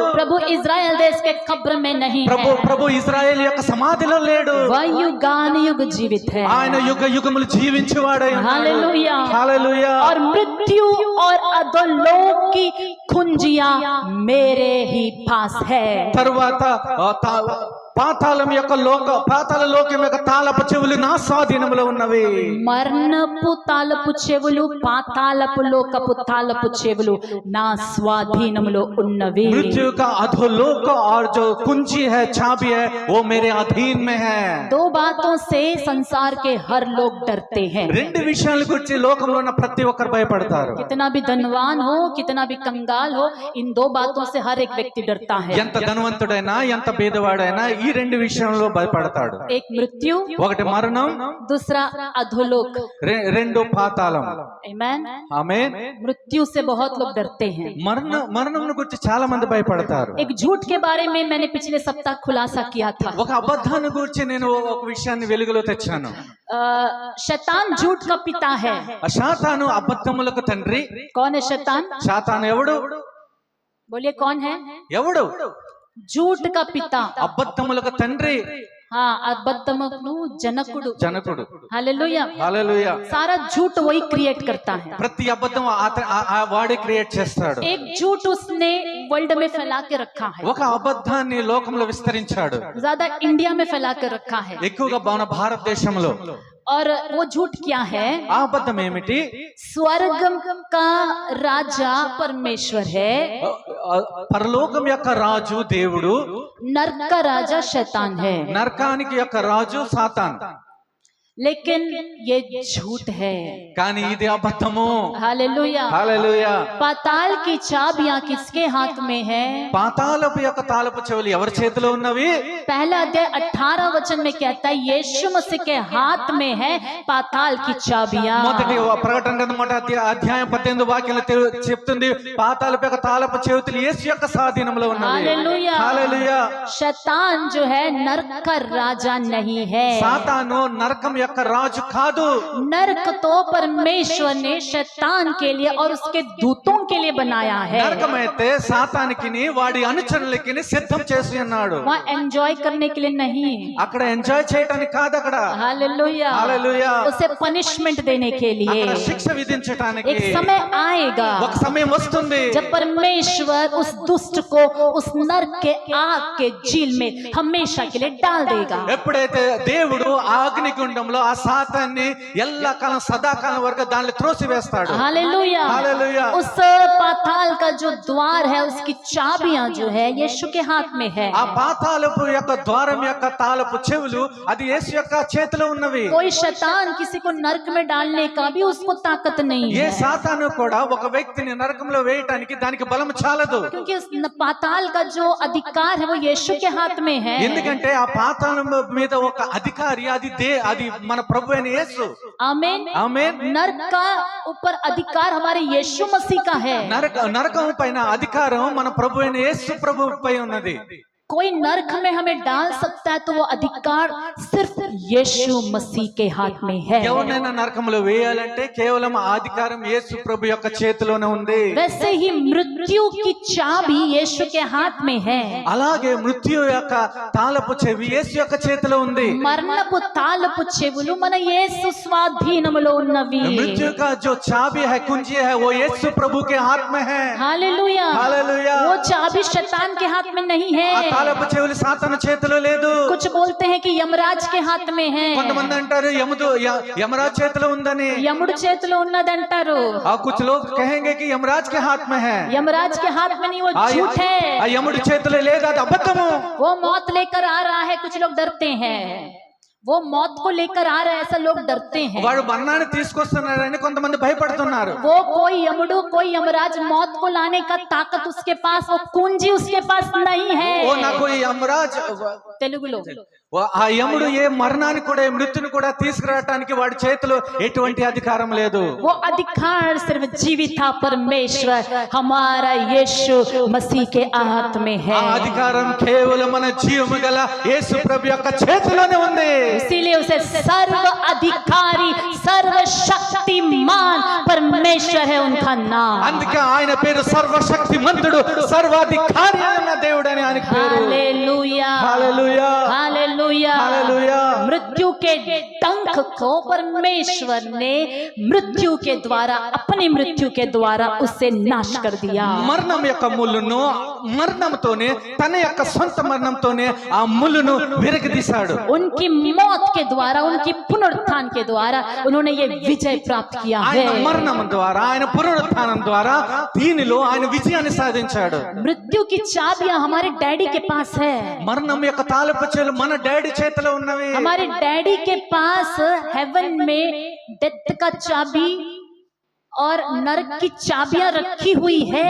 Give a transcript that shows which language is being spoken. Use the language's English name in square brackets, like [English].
[Hindi] प्रभु Israel देश के कब्र में नहीं [Telugu] ప్రభు [Hindi] है, [Telugu] ప్రభు ఇజ్రాయేల్ యొక్క సమాధిలో లేడు, [Hindi] वह युगान युग जीवित है। [Telugu] ఆయన యుగ యుగములు జీవించేవాడై ఉన్నాడు. [Hindi] हालेलुया। [Telugu] హల్లెలూయా. [Hindi] और मृत्यु और अधोलोक की कुंजियां मेरे ही पास है। [Telugu] తరువాత పాతాళం యొక్క పాతాళ లోకం యొక్క తాళపు చెవులు నా స్వాధీనంలో ఉన్నవి. మరణపు తాళపు చెవులు, పాతాళపు లోకపు తాళపు చెవులు నా స్వాధీనములో ఉన్నవి। [Hindi] मृत्यु का अधोलोक और जो कुंजी है, चाबी है, वो मेरे अधीन में है। दो बातों से संसार के हर लोग डरते हैं। [Telugu] రెండు విషయాల గురించి లోకంలో ఉన్న ప్రతి ఒక్కరు భయపడతారు. [Hindi] कितना भी धनवान हो, कितना भी कंगाल हो, इन दो बातों से हर एक व्यक्ति डरता है। [Telugu] ఎంత ధనవంతుడైనా ఎంత పేదవాడైనా ఈ రెండు విషయంలో భయపడతాడు. [Hindi] एक मृत्यु, [Telugu] ఒకటి మరణం, [Hindi] दूसरा अधोलोक। [Telugu] రెండు పాతాళం. [Hindi] आमीन। [Telugu] ఆమేన్. [Hindi] मृत्यु से बहुत लोग डरते हैं। [Telugu] మరణం గురించి చాలా మంది భయపడతారు. [Hindi] एक झूठ के बारे में मैंने पिछले सप्ताह खुलासा किया था। [Telugu] ఒక అబద్ధాన్ని గురించి నేను ఒక విషయాన్ని వెలుగులో తెచ్చాను. [Hindi] शैतान झूठ का पिता है। [Telugu] సాతాను అబద్ధములకు తండ్రి. [Hindi] कौन है शैतान? [Telugu] సాతాను ఎవడు? [Hindi] बोलिए कौन है? [Telugu] ఎవడు? [Hindi] झूठ का पिता। [Telugu] అబద్ధములకు తండ్రి. [Hindi] हाँ, [Telugu] अबद्धमुनु जनकुడు। జనకుడు. [Hindi] हालेलुया। [Telugu] హల్లెలూయా. [Hindi] सारा झूठ वही क्रिएट करता है। [Telugu] ప్రతి అబద్ధం వాడే క్రియేట్ చేస్తాడు. [Hindi] एक झूठ उसने वर्ल्ड में फैला के रखा है, [Telugu] ఒక అబద్ధాన్ని లోకంలో విస్తరించాడు. [Hindi] ज्यादा इंडिया में फैला कर रखा है। [Telugu] ఎక్కువగా మన భారతదేశంలో. [Hindi] और वो झूठ क्या है? [Telugu] ఆ అబద్ధం ఏమిటి? [Hindi] स्वर्ग का राजा परमेश्वर है, [Telugu] పరలోకం యొక్క రాజు దేవుడు, [Hindi] नरक का राजा शैतान है। [Telugu] నరకానికి యొక్క రాజు సాతాన్. [Hindi] लेकिन ये झूठ है। [Telugu] కానీ ఇది అబద్ధము. [Hindi] हालेलुया। [Telugu] హల్లెలూయా. [Hindi] पाताल की चाबियां किसके हाथ में है? [Telugu] పాతాళపు యొక్క తాళపు చెవులు ఎవరి చేతిలో ఉన్నవి? [Hindi] पहला अध्याय 18 वचन में कहता है यीशु मसीह के हाथ में है पाताल की चाबियां। [Telugu] మొదటి ప్రకటన గ్రంథం అధ్యాయం 18 వాక్యంలో చెప్తుంది, పాతాళపు యొక్క తాళపు చెవులు యేసు యొక్క స్వాధీనంలో ఉన్నవి. [Hindi] हालेलुया। [Telugu] హల్లెలూయా. [Hindi] शैतान जो है नरक का राजा नहीं है। [Telugu] సాతాను నరకం యొక్క రాజు కాదు. [Hindi] नरक तो परमेश्वर ने शैतान के लिए और उसके दूतों के लिए बनाया है। [Telugu] నరకమైతే సాతానికి వాడి అనుచరులకి సిద్ధం చేసి ఉన్నాడు. [Hindi] वहाँ एंजॉय करने के लिए नहीं, [Telugu] అక్కడ ఎంజాయ్ చేయడానికి కాదు, అక్కడ [Hindi] हालेलुया, [Telugu] హల్లెలూయా, [Hindi] उसे पनिशमेंट देने के लिए [Telugu] అక్కడ శిక్ష విధించడానికి [Hindi] एक समय आएगा [Telugu] ఒక సమయం వస్తుంది, [Hindi] जब परमेश्वर उस दुष्ट को उस नरक के आग के झील में हमेशा के लिए डाल देगा। [Telugu] ఎప్పుడైతే దేవుడు ఆ అగ్నిగుండంలో ఆ సాతాన్ని ఎల్లకాలం సదాకాలం వరకు దానిలో త్రోసివేస్తాడు. [Hindi] हालेलुया। [Telugu] హల్లెలూయా. [Hindi] उस पाताल का जो द्वार है उसकी चाबियां जो है यीशु के हाथ में है। [Telugu] ఆ పాతాళపు యొక్క ద్వారం యొక్క తాళపు చెవులు అది యేసు యొక్క చేతిలో ఉన్నవి. [Hindi] कोई शैतान किसी को नरक में डालने का भी उसको ताकत नहीं [Telugu] ఏ [Hindi] है, [Telugu] సాతాను కూడా ఒక వ్యక్తిని నరకంలో వేయటానికి దానికి బలం చాలదు. [Hindi] क्योंकि उस पाताल का जो अधिकार है वो यीशु के हाथ में है। [Telugu] ఎందుకంటే ఆ పాతాళం మీద ఒక అధికారి అది మన ప్రభు అయిన యేసు. [Hindi] आमीन। [Telugu] ఆమేన్. [Hindi] नरक का ऊपर अधिकार हमारे यीशु मसीह का है। [Telugu] నరకం పైన అధికారం మన ప్రభు అయిన యేసు ప్రభు పై ఉన్నది. [Hindi] कोई नरक में हमें डाल सकता है तो वो अधिकार सिर्फ यीशु मसीह के हाथ में है। [Telugu] ఎవరినైనా నరకంలో వేయాలంటే కేవలం ఆ అధికారం యేసు ప్రభు యొక్క చేతిలోనే ఉంది. [Hindi] वैसे ही मृत्यु की चाबी यीशु के हाथ में है। [Telugu] అలాగే మృత్యు యొక్క తాళపు చెవి యేసు యొక్క చేతిలో ఉంది. మరణపు తాళపు చెవులు మన యేసు స్వాధీనములో ఉన్నవి। [Hindi] मृत्यु का जो चाबी है कुंजी है वो यीशु प्रभु के हाथ में है। Hallelujah hallelujah. वो चाबी शैतान के हाथ में नहीं है। [Telugu] ఆ తాళపు చెవులు సాతాను చేతిలో లేదు. [Hindi] कुछ बोलते हैं कि यमराज के हाथ में है। [Telugu] కొంతమంది అంటారు यमराज చేతిలో ఉందని। यमुడు చేతిలో ఉన్నదంటారు। [Hindi] कुछ लोग कहेंगे कि यमराज के हाथ में है। यमराज के हाथ में नहीं, वो झूठ है। [Telugu] यमुడి చేతిలో లేదు, అది అబద్ధము। [Hindi] वो मौत लेकर आ रहा है, कुछ लोग डरते हैं। वो मौत को लेकर आ रहा है, ऐसा लोग डरते हैं। [Telugu] వాడు మరణాన్ని తీసుకొస్తున్నారని కొంతమంది భయపడుతున్నారు। [Hindi] वो कोई यमुడు कोई यमराज मौत को लाने का ताकत उसके पास, वो कुंजी उसके पास नहीं है। वो ना कोई यमराज [Telugu] తెలుగులో ఆ యముడు ఏ మరణాన్ని కూడా మృత్యుని కూడా తీసుకురావడానికి వాడి చేతిలో ఎటువంటి అధికారం లేదు। [Hindi] वो अधिकार सिर्फ जीविता परमेश्वर हमारा यीशु मसीह के हाथ में है। [Telugu] ఆ అధికారం కేవలం మన జీవము గల యేసు ప్రభు యొక్క చేతిలోనే ఉంది। [Hindi] इसीलिए उसे सर्व अधिकारी सर्वशक्तिमान परमेश्वर है उनका नाम। [Telugu] అందుకే ఆయన పేరు సర్వశక్తిమంతుడు సర్వాధికారి అయిన దేవుడు అని ఆయన పేరు। [Hindi] Hallelujah hallelujah hallelujah hallelujah. मृत्यु के डंक को परमेश्वर ने मृत्यु के द्वारा, अपनी मृत्यु के द्वारा उससे नाश कर दिया। [Telugu] మరణం యొక్క ముళ్ళును మరణంతోనే తన యొక్క సొంత మరణంతోనే ఆ ముళ్ళును విరగదీశాడు। [Hindi] उनकी मौत के द्वारा, उनकी पुनरुत्थान के द्वारा उन्होंने ये विजय प्राप्त किया है। [Telugu] ఆయన మరణం ద్వారా ఆయన పునరుత్థానం ద్వారా దీనిలో ఆయన విజయాన్ని సాధించాడు। [Hindi] मृत्यु की चाबियां हमारे डैडी के पास है। [Telugu] మరణం యొక్క తాళపు చెవులు మన డాడీ చేతిలో ఉన్నవి। [Hindi] हमारे डैडी के पास हेवन में डेथ का चाबी और नरक की चाबियां रखी हुई है।